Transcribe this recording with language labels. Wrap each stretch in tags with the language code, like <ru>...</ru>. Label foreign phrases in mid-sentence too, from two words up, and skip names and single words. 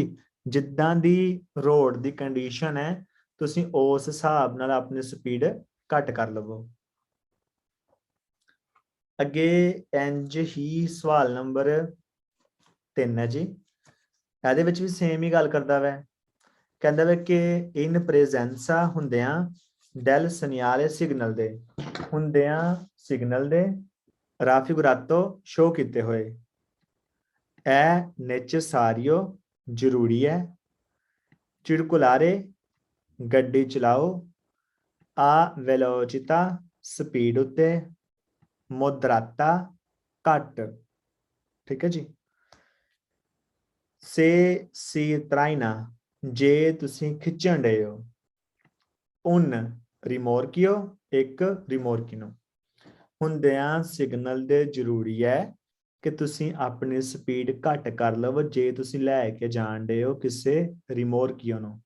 <pa>ਜਿੱਦਾਂ ਦੀ ਰੋਡ ਦੀ ਕੰਡੀਸ਼ਨ ਹੈ ਤੁਸੀਂ ਉਸ ਹਿਸਾਬ ਨਾਲ ਆਪਣੀ ਸਪੀਡ ਘੱਟ ਕਰ ਲਵੋ। ਅੱਗੇ ਇੰਜ ਹੀ ਸਵਾਲ ਨੰਬਰ 3 ਹੈ ਜੀ, ਇਹਦੇ ਵਿੱਚ ਵੀ ਸੇਮ ਹੀ ਗੱਲ ਕਰਦਾ ਵੈ। ਕਹਿੰਦਾ ਵੇ ਕਿ</pa> <it>in presenza</it> <pa>ਹੁੰਦਿਆਂ</pa> <it>del segnale</it> <pa>ਸਿਗਨਲ ਦੇ, ਹੁੰਦਿਆਂ ਸਿਗਨਲ ਦੇ, raffigurato ਸ਼ੋ ਕੀਤੇ ਹੋਏ,</pa> <it>è necessario</it> <pa>ਜ਼ਰੂਰੀ ਹੈ, circolare ਗੱਡੀ ਚਲਾਓ,</pa> <it>a velocità</it> <pa>ਸਪੀਡ ਉੱਤੇ, moderata ਘੱਟ। ਠੀਕ ਹੈ ਜੀ।</pa> <it>se si traina</it> <pa>ਜੇ ਤੁਸੀਂ ਖਿੱਚਣ ਡਏ ਹੋ,</pa> <it>un rimorchio</it> <pa>ਇੱਕ ਰਿਮੋਰਕਿਨੋ, ਹੁੰਦਿਆਂ ਸਿਗਨਲ ਦੇ ਜ਼ਰੂਰੀ ਹੈ ਕਿ ਤੁਸੀਂ ਆਪਣੀ ਸਪੀਡ ਘੱਟ ਕਰ ਲਵੋ ਜੇ ਤੁਸੀਂ ਲੈ ਕੇ ਜਾਣ ਡਏ ਹੋ ਕਿਸੇ ਰਿਮੋਰਕਿਓ ਨੂੰ।</pa>